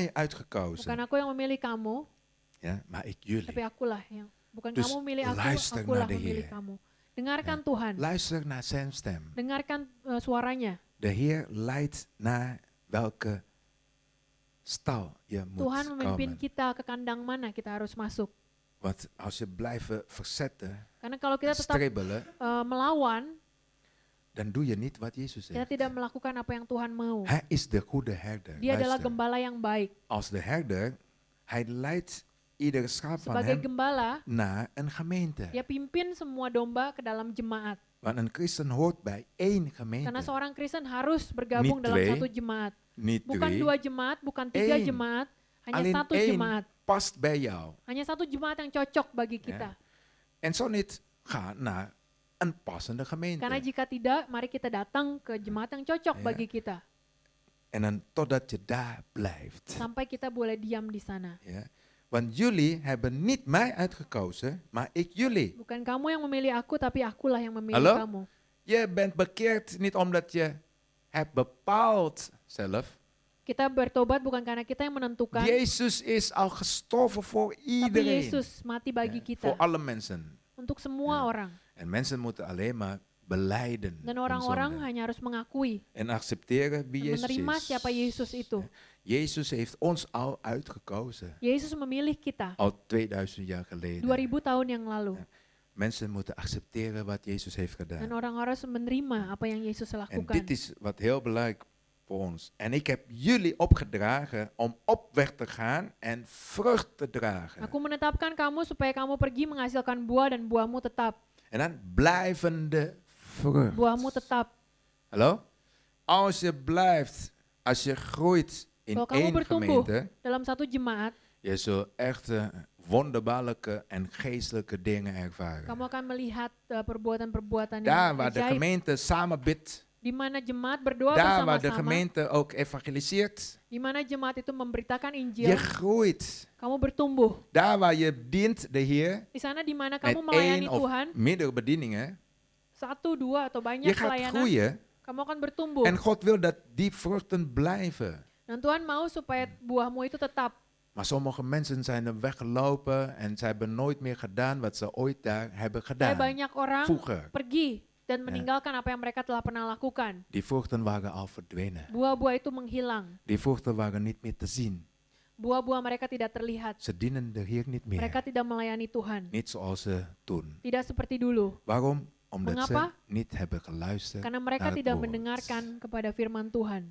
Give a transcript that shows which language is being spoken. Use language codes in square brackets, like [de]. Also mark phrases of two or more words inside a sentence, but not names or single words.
[id] Bukan [nl] uitgekozen, [id] aku yang memilih kamu, [nl] ja, maar ik [id] tapi [nl] jullie. [id] akulah yang bukan [nl] Dus [id] kamu memilih [nl] luister [id] akulah [nl] naar de [id] memilih [nl] Heer. [id] kamu. Dengarkan Tuhan, [nl] Luister naar zijn stem. [id] dengarkan suaranya. [nl] De Heer leidt naar welke stal je moet [id] Tuhan memimpin [nl] komen. [id] kita ke kandang mana kita harus masuk. [nl] Want als je blijven verzetten, [id] Karena kalau kita tetap [nl] stribbelen, [id] melawan, [nl] dan doe je niet wat Jezus [id] kita [nl] zegt. [id] tidak melakukan apa yang Tuhan mau. [nl] Hij is de goede herder. [id] Dia adalah [nl] Luister. [id] gembala yang baik. [nl] Als de herder, hij leidt iedere schaap van [id] Sebagai [nl] hem [id] gembala, [nl] naar een gemeente. [id] dia pimpin semua domba ke dalam jemaat. [nl] Want een christen hoort bij één [id] Karena [nl] gemeente. [id] seorang Kristen harus bergabung [nl] Niet [id] dalam [nl] twee, [id] satu jemaat. [nl] Niet [id] Bukan [nl] twee. [id] 2 jemaat, bukan 3 [nl] Eén. [id] jemaat, hanya [nl] Alleen [id] satu [nl] één [id] jemaat. [nl] past bij jou. [id] Hanya satu jemaat yang cocok bagi kita. [nl] En zo niet, ga naar een passende gemeente. [id] Karena jika tidak, mari kita datang ke jemaat yang cocok Ya. bagi kita. [nl] En dan totdat je daar blijft. [id] Sampai kita boleh diam di sana. [nl] Ja. Want jullie hebben niet mij uitgekozen, maar ik jullie. [id] Bukan kamu yang memilih aku, tapi akulah yang memilih Halo? kamu. [nl] Je bent bekeerd niet omdat je hebt bepaald zelf. [id] Kita bertobat bukan karena kita yang menentukan, [nl] Jezus is al gestorven voor [id] tapi [nl] iedereen. [id] Yesus mati bagi [nl] Ja, [id] kita. [nl] voor alle mensen. [id] Untuk semua [nl] Ja. [id] orang. [nl] En mensen moeten alleen maar belijden. [id] Dan [nl] hun [id] orang-orang [nl] zonde. [id] hanya harus mengakui [nl] En accepteren wie [id] dan [nl] Jezus [id] menerima [nl] is. [id] siapa Yesus itu. [nl] Jezus heeft ons al uitgekozen. [id] Yesus memilih kita [nl] Al 2000 jaar geleden. [id] 2000 tahun yang lalu. [nl] Ja. Mensen moeten accepteren wat Jezus heeft [id] Dan [nl] gedaan. [id] orang harus menerima apa yang Yesus [nl] En [id] lakukan. [nl] dit is wat heel belangrijk voor ons. En ik heb jullie opgedragen om op weg te gaan en vrucht te dragen. [id] Aku menetapkan kamu supaya kamu pergi menghasilkan buah dan buahmu tetap. [nl] En dan blijvende vrucht. [id] Buahmu tetap. [nl] Hallo? Als je blijft, als je groeit in [id] Kalau kamu [nl] één [id] bertumbuh [nl] gemeente, [id] dalam satu jemaat, [nl] je zult echt wonderbaarlijke en geestelijke dingen ervaren. [id] kamu akan melihat perbuatan-perbuatan [nl] Daar [id] yang [nl] waar de [id] ajaib. [nl] gemeente samen bidt, [id] Di mana jemaat berdoa [nl] daar waar de [id] bersama-sama, [nl] gemeente ook evangeliseert, [id] di mana jemaat itu memberitakan [nl] je [id] Injil, [nl] groeit. [id] kamu bertumbuh. [nl] Daar waar je dient de Heer, [id] Di sana di mana [nl] met [id] kamu melayani [nl] één of [id] Tuhan, [nl] meerdere bedieningen, [id] 1, 2 atau [nl] je [id] banyak [nl] gaat [id] pelayanan, [nl] groeien. [id] kamu akan bertumbuh. [nl] En God wil dat die vruchten blijven. [id] Dan Tuhan mau supaya buahmu itu tetap. [nl] Maar sommige mensen zijn er weggelopen en ze hebben nooit meer gedaan wat ze ooit daar hebben [id] Kayak [nl] gedaan. [id] banyak orang [nl] Vroeger. [id] pergi dan meninggalkan apa yang mereka telah pernah lakukan. [nl] Die vruchten waren al verdwenen. [id] Buah-buah itu menghilang. [nl] Die vruchten waren niet meer te zien. [id] Buah-buah mereka tidak terlihat. [nl] Ze dienen de Heer niet [id] Mereka [nl] meer. [id] tidak melayani Tuhan. [nl] Niet zoals ze toen. [id] Tidak seperti dulu. [nl] Waarom? Omdat [id] Mengapa? [nl] ze niet hebben geluisterd [id] Karena mereka [nl] naar het [id] tidak [nl] woord. [id] mendengarkan kepada firman Tuhan.